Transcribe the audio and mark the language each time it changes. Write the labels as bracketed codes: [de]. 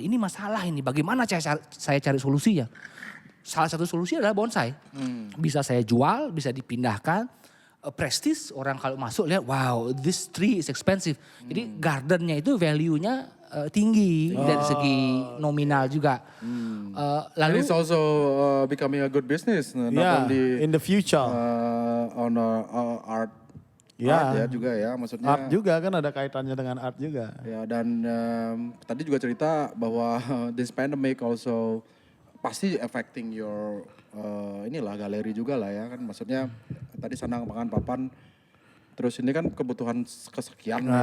[id] Ini masalah ini, bagaimana saya cari solusinya. Salah satu solusi adalah bonsai. Bisa saya jual, bisa dipindahkan. Prestis, orang kalau masuk lihat, [en] wow this tree is expensive. [id] Jadi gardennya itu value-nya tinggi dari segi nominal juga. [en] Lalu it's also becoming a good business, not only in the future. [id] On art ya juga ya, maksudnya. Art juga kan ada kaitannya dengan art juga. Ya dan tadi juga cerita bahwa [en] this pandemic also [id] pasti [en] affecting your [id] galeri juga lah ya kan, maksudnya tadi Sanang makan papan, terus ini kan kebutuhan kesekian